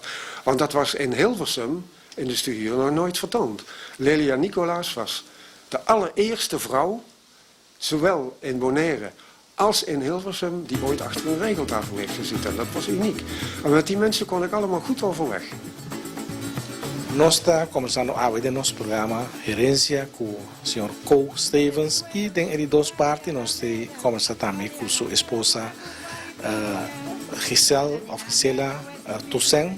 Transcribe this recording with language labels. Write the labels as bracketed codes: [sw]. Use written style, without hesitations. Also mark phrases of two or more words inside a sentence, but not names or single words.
[nl] Want dat was in Hilversum in de studio nog nooit vertoond. Lelia Nicolaas was de allereerste vrouw, zowel in Bonaire als in Hilversum, die ooit achter een regeltafel heeft gezeten. En dat was uniek. En met die mensen kon ik allemaal goed overweg. [pt] Nós estamos começando a ver nosso programa Gerência com o Sr. Cole Stevens e tem ele duas partes. Nós estamos começando também com sua esposa Gisela Toussaint.